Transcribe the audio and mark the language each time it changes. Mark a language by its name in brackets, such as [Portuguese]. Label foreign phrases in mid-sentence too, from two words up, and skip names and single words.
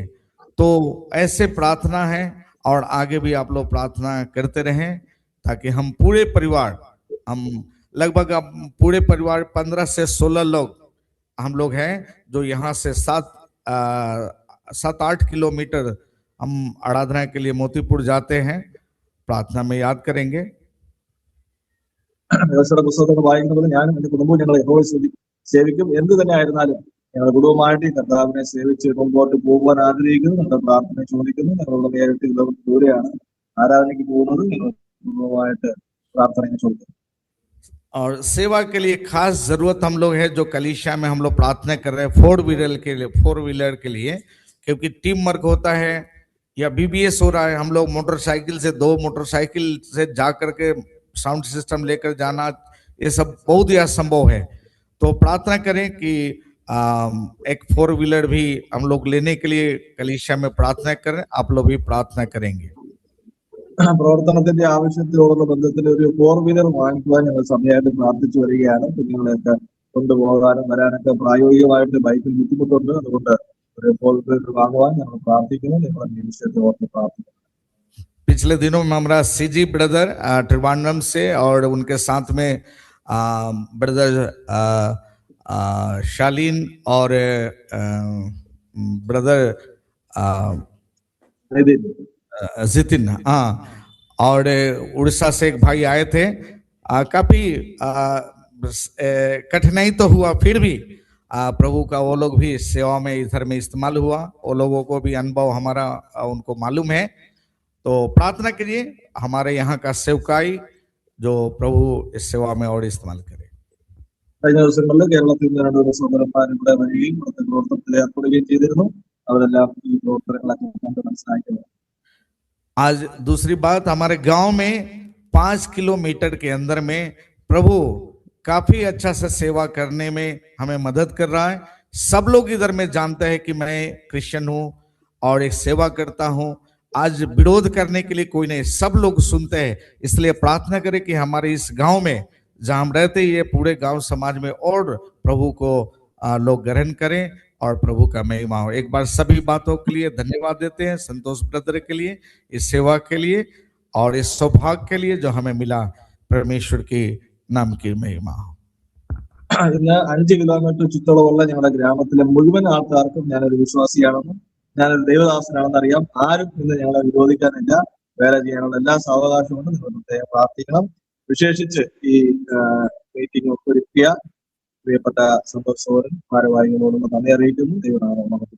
[Hindi] तो ऐसे प्रार्थना है और आगे भी आप लोग प्रार्थना करते रहें ताकि हम पूरे परिवार, हम लगभग पूरे परिवार 15 से 16 लोग हम लोग हैं जो यहाँ से 7-8 किलोमीटर हम आराधना के लिए मोतीपुर जाते हैं. प्रार्थना में याद करेंगे. [Malayalam] വ്യവസ്ഥയുടെ പുസ്തകത്തിൽ വായിക്കുന്നത് ഞാനും എന്റെ കുടുംബവും ഞങ്ങൾ യഹോവയെ സേവിക്കും. എന്ത് തന്നെ ആയിരുന്നാലും ഞങ്ങളുടെ കുടുംബമായിട്ട് ഈ കർത്താവിനെ സേവിച്ച് മുമ്പോട്ട് പോകുവാൻ ആഗ്രഹിക്കുന്നു. ഞങ്ങളുടെ പ്രാർത്ഥന ചോദിക്കുന്നു. ഞങ്ങളുടെ 7 കിലോമീറ്റർ ദൂരെയാണ് ആരാധനയ്ക്ക് പോകുന്നത്. ഞങ്ങൾ കുടുംബമായിട്ട് പ്രാർത്ഥന ചോദിക്കുന്നു. [Hindi] और सेवा के लिए खास जरूरत हम लोग है जो कलीसिया में हम लोग प्रार्थना कर रहे हैं 4 व्हीलर के लिए, क्योंकि [English] team work [Hindi] होता है या बीबीएस हो रहा है. हम लोग मोटरसाइकिल से 2 मोटरसाइकिल से जा करके [English] sound system [Hindi] लेकर जाना, ये सब बहुत ही असंभव है. तो प्रार्थना करें कि एक 4 व्हीलर भी हम लोग लेने के लिए कलीसिया में प्रार्थना करें. आप लोग भी प्रार्थना करेंगे. [Malayalam] പ്രവർത്തനത്തിന്റെ ആവശ്യത്തോടുള്ള ബന്ധത്തിൽ ഒരു 4 വീലർ വാങ്ങിക്കുവാൻ ഞങ്ങൾ സമയമായിട്ട് പ്രാർത്ഥിച്ചു വരികയാണ്. കുഞ്ഞുങ്ങളെയൊക്കെ കൊണ്ടുപോകാനും വരാനൊക്കെ പ്രായോഗികമായിട്ട് ബൈക്കിൽ ബുദ്ധിമുട്ടുണ്ട്. അതുകൊണ്ട് ഒരു 4 വീലർ വാങ്ങുവാൻ ഞങ്ങൾ പ്രാർത്ഥിക്കുന്നു. ഞങ്ങളുടെ വിഷയത്തെ ഓർത്ത് പ്രാർത്ഥിക്കുന്നു. [Hindi] पिछले दिनों में हमारा सीजी ब्रदर त्रिवांड्रम से और उनके साथ में ब्रदर शालीन और ब्रदर जितिन, हाँ, और उड़ीसा से एक भाई आए थे. काफी कठिनाई तो हुआ, फिर भी प्रभु का वो लोग भी सेवा में इधर में इस्तेमाल हुआ. वो लोगों को भी अनुभव हमारा उनको मालूम है. तो प्रार्थना करिए हमारे यहाँ का सेवकाई जो प्रभु इस सेवा में और इस्तेमाल करे. [Malayalam] കഴിഞ്ഞ ദിവസങ്ങളിൽ കേരളത്തിൽ നിന്ന് 2 സഹോദരന്മാർ ഇവിടെ വരികയും ഇവിടുത്തെ പ്രവർത്തനത്തിൽ ഏർപ്പെടുകയും ചെയ്തിരുന്നു. അവരെല്ലാം ഈ പ്രവർത്തനങ്ങളൊക്കെ കണ്ട് മനസ്സിലാക്കിയത്. [Hindi] आज दूसरी बात, हमारे गांव में 5 किलोमीटर के अंदर में प्रभु काफी अच्छा से सेवा करने में हमें मदद कर रहा है. सब लोग इधर में जानते हैं कि मैं क्रिश्चियन हूँ और एक सेवा करता हूँ. आज विरोध करने के लिए कोई नहीं, सब लोग सुनते हैं. इसलिए प्रार्थना करें कि हमारे इस गांव में जहां हम रहते हैं, ये पूरे गांव समाज में और प्रभु को लोग ग्रहण करें और प्रभु का महिमा हो. एक बार सभी बातों के लिए धन्यवाद देते हैं संतोष ब्रदर के लिए, इस सेवा के लिए और इस सौभाग्य के लिए जो हमें मिला. परमेश्वर की नाम की महिमा हो. [Malayalam] ഇന്ന് 5 കിലോമീറ്റർ ചുറ്റളവുള്ള ഞങ്ങളുടെ ഗ്രാമത്തിലെ മുഴുവൻ ആൾക്കാർക്കും ഞാനൊരു വിശ്വാസിയാണെന്നും ഞാനൊരു ദൈവദാസനാണെന്ന് അറിയാം. ആരും ഇന്ന് ഞങ്ങളെ വിരോധിക്കാനില്ല. വേല ചെയ്യാനുള്ള എല്ലാ സാവകാശമുണ്ട്. നിങ്ങൾ പ്രത്യേകം പ്രാർത്ഥിക്കണം. വിശേഷിച്ച് ഈ മീറ്റിംഗ് ഒരുക്കിയ പ്രിയപ്പെട്ട സന്തോഷ് സോദരൻ ഭാരവാഹികളോടുള്ള നന്ദി അറിയിക്കുന്നു.